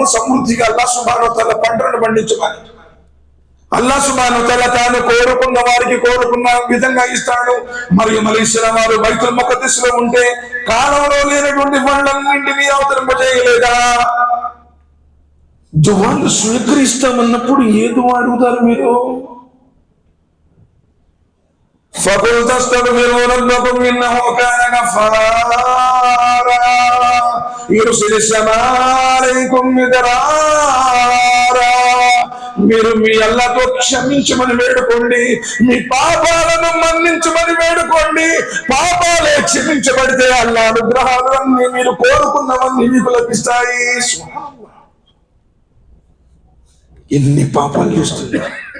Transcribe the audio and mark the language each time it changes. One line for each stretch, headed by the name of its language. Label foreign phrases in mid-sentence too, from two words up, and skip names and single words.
Telugu: సమృద్ధిగా అల్లాహ్
Arabic: سبحانه وتعالى
Telugu: పంటలను పండించమని. అల్లాహ్
Arabic: سبحانه وتعالى
Telugu: తాను కోరుకున్న వారికి కోరుకున్న విధంగా ఇస్తాడు. మరియు అలైహిస్సలాం వారు బైతుల్ ముఖద్దస్ లో ఉంటే కాలంలో లేనటువంటి పండ్లన్నింటినీ అవతరింపజేయలేదా? దువాలు స్వీకరిస్తామన్నప్పుడు ఏ దువా అడుగుతారు మీరు?
Arabic: فقل تستغفروا ربكم إنه كان غفارا يرسل السماء عليكم مدرارا.
Telugu: మీరు మీ అల్లాహ్తో క్షమించమని వేడుకోండి, మీ పాపాలను మన్నించమని వేడుకోండి. పాపాలే క్షమించబడితే అల్లాహ్ అనుగ్రహాలన్నీ మీరు కోరుకున్నవన్నీ మీకు లభిస్తాయి. ఎన్ని పాపాలు చేస్తున్నారు!